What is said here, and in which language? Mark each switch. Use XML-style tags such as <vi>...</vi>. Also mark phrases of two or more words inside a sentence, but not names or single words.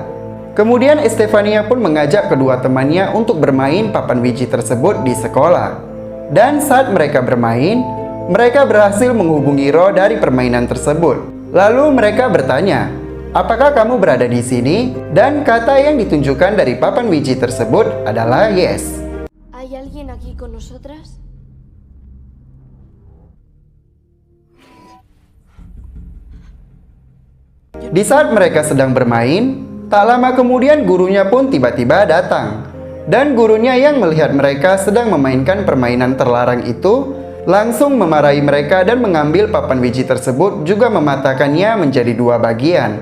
<id>Kemudian Estefania pun mengajak kedua temannya untuk bermain papan Ouija tersebut di sekolah. Dan saat mereka bermain, mereka berhasil menghubungi roh dari permainan tersebut. Lalu mereka bertanya, "Apakah kamu berada di sini?" Dan kata yang ditunjukkan dari papan Ouija tersebut adalah yes.</id> <es>¿Hay alguien aquí con nosotras?</es> <id>Di saat mereka sedang bermain, tak lama kemudian gurunya pun tiba-tiba datang. Dan gurunya yang melihat mereka sedang memainkan permainan terlarang itu langsung memarahi mereka dan mengambil papan Ouija tersebut juga mematahkannya menjadi 2 bagian.</id>